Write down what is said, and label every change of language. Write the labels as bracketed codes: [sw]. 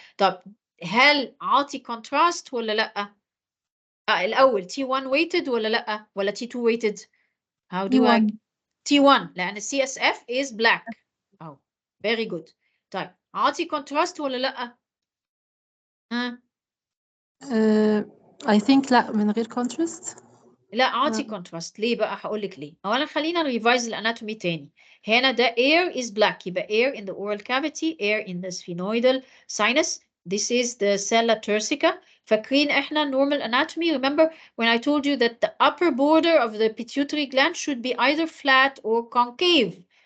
[ar] طب هل عاطي contrast ولا لا؟ الاول T1 weighted ولا لا ولا T2 weighted؟ How do I T1 لأن [en] CSF is black. Oh, very good. [ar] طيب عاطي contrast ولا لأ؟ [en] I think [ar] لا من غير contrast. لا عاطي contrast. ليه بقى؟ هقول لك ليه. أولا خلينا ريفايز الأناتومي تاني. هنا ده [en] air is black يبقى air in the oral cavity, air in the sphenoidal sinus. This is the sella turcica. [ar] فاكرين احنا [en] normal anatomy? Remember when I told you that the upper border of the pituitary gland should be either flat or concave.